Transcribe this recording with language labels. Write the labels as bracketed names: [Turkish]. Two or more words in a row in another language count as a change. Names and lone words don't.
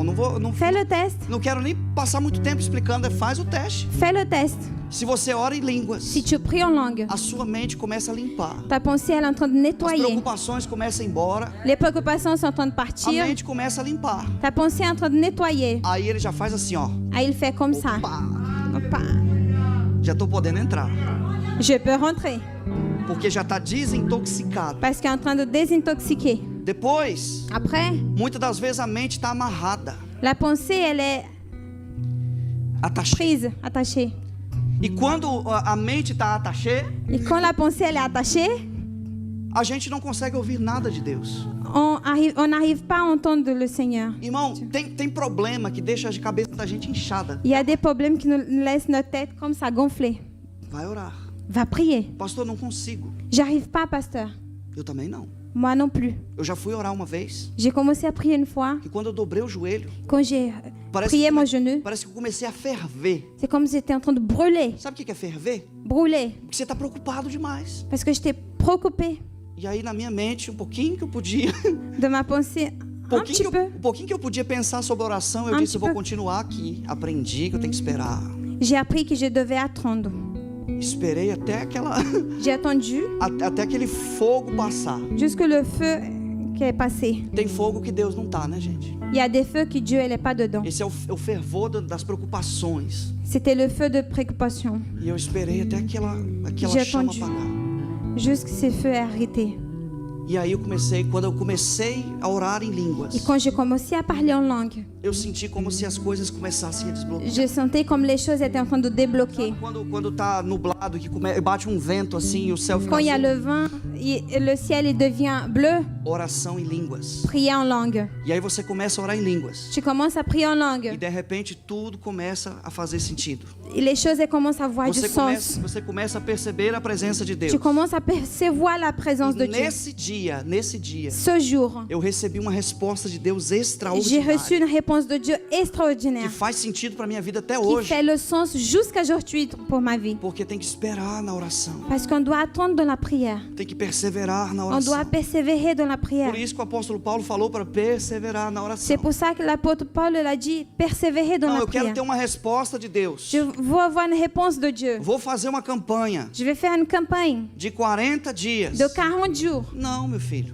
[French] fais le test. [Portuguese] Não quero nem passar muito tempo explicando, faz o teste. [French] Fais le test. [Portuguese] Se você ora em línguas, [French] Si tu pries en langue, [Portuguese] a sua mente começa a limpar. [French] ta pensée, elle est en train de [Portuguese] As [French] nettoyer. [Portuguese] preocupações começam a ir embora. [French] Les préoccupations sont en train de [Portuguese] A [French] partir. [Portuguese] mente começa a limpar. [French] Ta pensée est en train de nettoyer. [Portuguese] Aí ele já faz assim, ó. [French] Ah, il fait comme ça. [Portuguese] Pá, [French] Opa. [Portuguese] já tô podendo entrar. [French] Je peux rentrer. [Portuguese] Porque já está desintoxicado. [French] Parce qu'il est en train de désintoxiquer. [Portuguese] Depois, [French] Après, [Portuguese] muitas das vezes a mente está amarrada, [French] la pensée, elle est [Portuguese] atachada. [French] prise, attachée. [Portuguese] E quando a mente está atachada, [French] Et quand la pensée, elle est attachée, [Portuguese] a gente não consegue ouvir nada de Deus. [French] on n'arrive pas à entendre le Seigneur. [Portuguese] Irmão, tem problema que deixa a cabeça da gente inchada. [French] Il y a des problèmes qui nous laissent notre tête comme ça gonfler. [Portuguese] Vai orar. [French] Va prier. [Portuguese] Pastor, não consigo. [French] J'arrive pas, pasteur. [Portuguese] Eu também não. [French] Moi non plus. [Portuguese] Eu já fui orar uma vez, [French] J'ai commencé à prier une fois. [Portuguese] que quando eu dobrei o joelho, [French] Quand j'ai [Portuguese] parece [French] prié [Portuguese] que, [French] mon genou, [Portuguese] parece que eu comecei a ferver. [French] c'est comme si j'étais en train de brûler. [Portuguese] Sabe o que é ferver? [French] Brûler. [Portuguese] Porque você está preocupado demais. [French] Parce que j'étais préoccupée [Portuguese] E aí na minha mente, um pouquinho que eu podia, [French] de ma pensée. Un petit peu. [Portuguese] um pouquinho que eu podia pensar sobre a oração, eu [French] Um [Portuguese] disse, eu vou [French] petit peu. [Portuguese] continuar aqui. Aprendi que eu tenho que esperar. [French] J'ai appris que je devais attendre. [Portuguese] Esperei até aquela, [French] J'ai attendu [Portuguese] até aquele fogo passar. [French] jusque le feu qui est passé. [Portuguese] Tem fogo que Deus não tá, né, gente? [French] Il y a des feux que Dieu n'est pas dedans. [Portuguese] Esse é o fervor das preocupações. [French] C'était le feu de préoccupation. [Portuguese] E eu esperei até aquela [French] J'ai [Portuguese] chama [French] attendu. [Portuguese] apagar. [French] Jusqu'à ce feu est arrêté. [Portuguese] E aí quando eu comecei a orar em línguas, [French] Et quand j'ai commencé à parler en langue, [Portuguese] eu senti como se as coisas começassem a desbloquear. [French] je sentais comme les choses étaient en train de débloquer. [Portuguese] Quando tá nublado, que bate um vento assim, o céu fica [French] Quand il y a [Portuguese] azul. [French] le vent, le ciel il devient bleu, [Portuguese] Oração em línguas. [French] prier en langue. [Portuguese] E aí você começa a orar em línguas. [French] Tu commences à prier en [Portuguese] E [French] langue. [Portuguese] de repente tudo começa a fazer sentido. [French] Et les choses elles commencent à avoir du sens. [Portuguese] Você começa a perceber a presença de Deus. [French] Tu commences à percevoir la présence de Dieu. [Portuguese] Nesse dia, [French] Ce jour, [Portuguese] eu recebi uma resposta de Deus [French] j'ai [Portuguese] extraordinária. [French] reçu une réponse de Dieu [Portuguese] Que [French] extraordinaire [Portuguese] faz sentido para minha vida até [French] qui [Portuguese] hoje. [French] fait le sens jusqu'à aujourd'hui pour ma vie. [Portuguese] Porque tem que esperar na oração. [French] Parce qu'on doit attendre dans la prière. [Portuguese] Tem que perseverar na [French] On [Portuguese] oração. [French] doit persévérer dans la prière. [Portuguese] Por isso que o apóstolo Paulo falou para perseverar na [French] C'est [Portuguese] oração. [French] pour ça que l'apôtre Paul l'a dit, persévérer dans [Portuguese] Não, [French] la [Portuguese] eu quero [French] prière. [Portuguese] ter uma resposta de Deus. [French] Je veux avoir une réponse de Dieu. [Portuguese] Vou fazer uma campanha [French] Je vais faire une campagne [Portuguese] de 40 dias. [French] de 40 jours. [Portuguese] Não, meu filho.